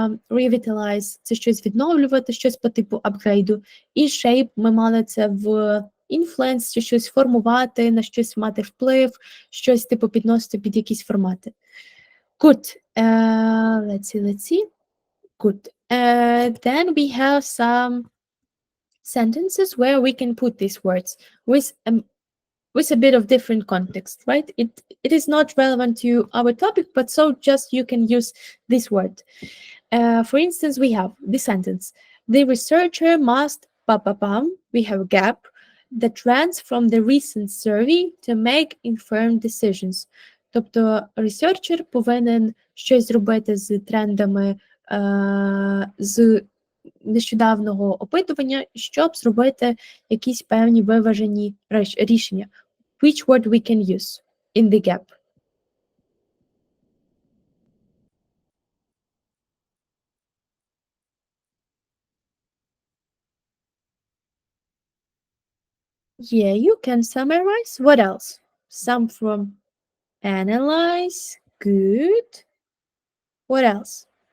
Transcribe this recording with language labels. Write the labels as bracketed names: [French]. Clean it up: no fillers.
[Ukrainian] revitalize – це щось відновлювати, щось по типу апгрейду, і shape – ми мали це в influence – щось формувати, на щось мати вплив, щось типу підносити під якісь формати. [English] Good. Let's see. Good. Then we have some sentences where we can put these words with a bit of different context, right? It is not relevant to our topic, but so just you can use this word. For instance, we have this sentence: the researcher must, we have a gap, the trends from the recent survey to make informed decisions. [Ukrainian] Тобто researcher повинен щось зробити з трендами з нещодавнього опитування, щоб зробити якісь певні виважені рішення. [English] Which word we can use in the gap? Yeah, you can summarize. What else? Some from analyze. Good. What else?